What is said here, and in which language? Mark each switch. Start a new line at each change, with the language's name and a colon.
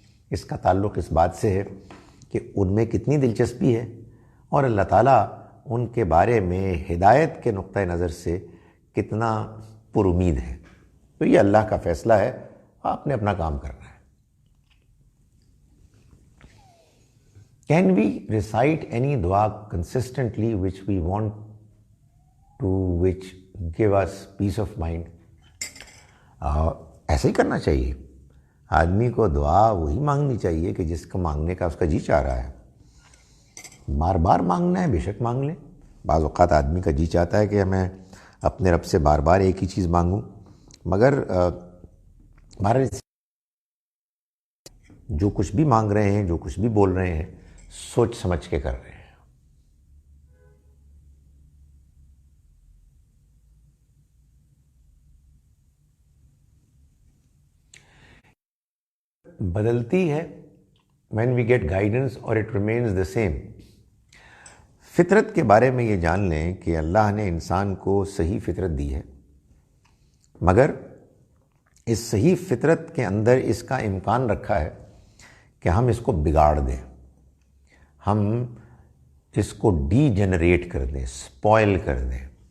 Urdu: اس کا تعلق اس بات سے ہے کہ ان میں کتنی دلچسپی ہے اور اللہ تعالیٰ ان کے بارے میں ہدایت کے نقطہ نظر سے کتنا پر امید ہے. تو یہ اللہ کا فیصلہ ہے، آپ نے اپنا کام کرنا ہے.
English: Can we recite any dua consistently which we want to, which give us peace of mind?
Urdu: ایسے ہی کرنا چاہیے. آدمی کو دعا وہی مانگنی چاہیے کہ جس کو مانگنے کا اس کا جی چاہ رہا ہے. بار بار مانگنا ہے بے شک مانگ لیں. بعض اوقات آدمی کا جی چاہتا ہے کہ میں اپنے رب سے بار بار ایک ہی چیز مانگوں، مگر جو کچھ بھی مانگ رہے ہیں، جو کچھ بھی بول رہے ہیں، سوچ سمجھ کے کر رہے ہیں. بدلتی ہے
English: when we get guidance or it remains the same.
Urdu: فطرت کے بارے میں یہ جان لیں کہ اللہ نے انسان کو صحیح فطرت دی ہے، مگر اس صحیح فطرت کے اندر اس کا امکان رکھا ہے کہ ہم اس کو بگاڑ دیں، ہم اس کو ڈی جنریٹ کر دیں، سپوائل کر دیں.